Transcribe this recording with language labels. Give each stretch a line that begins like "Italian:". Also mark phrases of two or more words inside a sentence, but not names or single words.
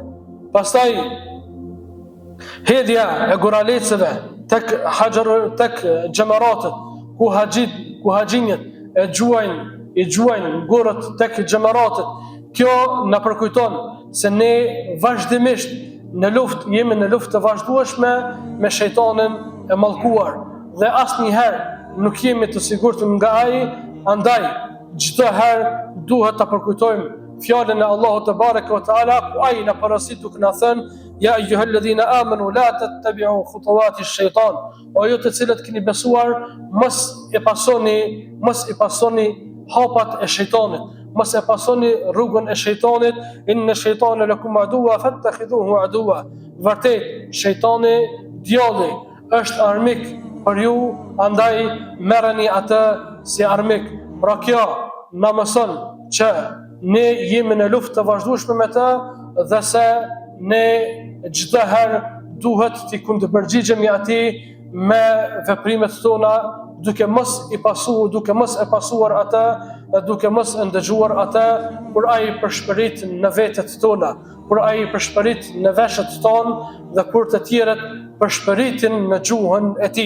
Albanian: Pastaj hedhja e guralecëve tek xhamaratët, ku haxhinjet e gjuajnë gurët tek xhamaratët, kjo na përkujton se ne vazhdimisht jemi në luftë të vazhdueshme me shejtanin e mallkuar dhe asnjëherë nuk jemi të sigurt nga ai. Andaj çdo herë duhet ta përkujtojmë fjalën e Allahut
Arabic: تبارك وتعالى,
Albanian: ku ai na parasit duke na thënë:
Arabic: يا أيها الذين آمنوا لا تتبعوا خطوات الشيطان.
Albanian: O ju të cilët keni besuar, mos i pasoni hapat e shejtanit, mos e pasoni rrugën e shejtanit.
Arabic: إن الشيطان لكم عدو فاتخذوه عدوا.
Albanian: Vërtet shejtani, djalli, është armik për ju, andaj merreni atë si armik. Pra kjo na mëson që ne jemi në luftë të vazhdueshme me të, dhe se ne çdo herë duhet të kundërpërgjigjemi atij me veprimet tona, duke mos e pasuar atë dhe duke mos e ndëgjuar atë, kur ai përshpërit në vetet tona, kur ai përshpërit në veshët tonë dhe kur të tjerët përshpëritin në gjuhën e tij.